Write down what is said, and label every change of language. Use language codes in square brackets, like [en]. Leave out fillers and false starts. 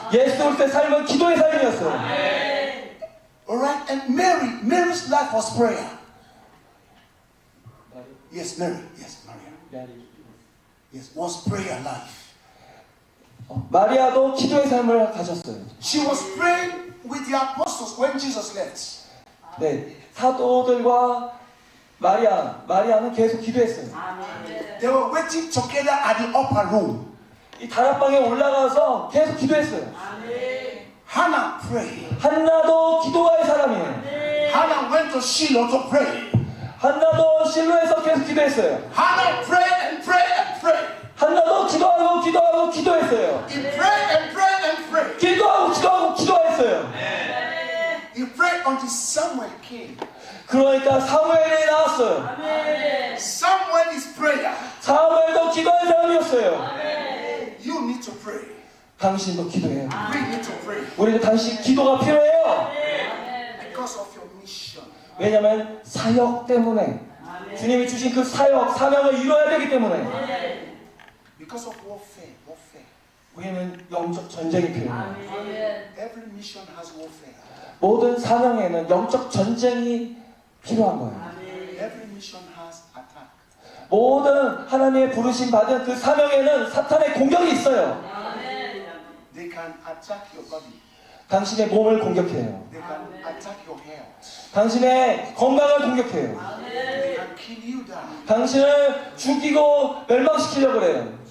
[ko] 예수 그리스도의 삶은 기도의 삶이었어요. [en] Alright, and Mary's life was prayer. Yes, Mary. Yes, Maria. Yes, was prayer life. [ko] 마리아도 기도의 삶을 가졌어요. [en] She was praying with the apostles when Jesus left. [ko] 네, 사도들과 마리아는 계속 기도했어요. [en] They were waiting together at the upper room. [ko] 이 다락방에 올라가서 계속 기도했어요. [en] Hannah prayed. [ko] 한나도 기도의 사람이에요. [en] Hannah went to Shiloh to pray. [ko] 한나도 실로에서 계속 기도했어요. [en] Hannah prayed and prayed and prayed. [ko] 한나도 기도하고 기도했어요. [en] He prayed and prayed and prayed. [ko] 기도하고 기도했어요. [en] He prayed until Samuel came. [ko] 그러니까 사무엘이 나왔어요. [en] Samuel is prayer. [ko] 사무엘도 기도의 사람이었어요. [en] You need to pray. [ko] 당신도 기도해요. [en] We need to pray [ko] 우리도 당신 기도가 필요해요. [en] because of your mission. [ko] 왜냐하면 사역 때문에 주님이 주신 그 사명을 이뤄야 되기 때문에 [en] Because of warfare. [ko] 우리는 영적 전쟁이 필요해요. [en] Every mission has warfare. [ko] 모든 사명에는 영적 전쟁이 필요한 거예요. [en] Every mission has attack. [ko] 모든 하나님의 부르심 받은 그 사명에는 사탄의 공격이 있어요. [en] They can attack your body. [ko] 당신의 몸을 공격해요. [en] They can attack your health. [ko] 당신의 건강을 공격해요. [en] They can kill you down. [ko] 당신을 죽이고 멸망시키려고 그래요.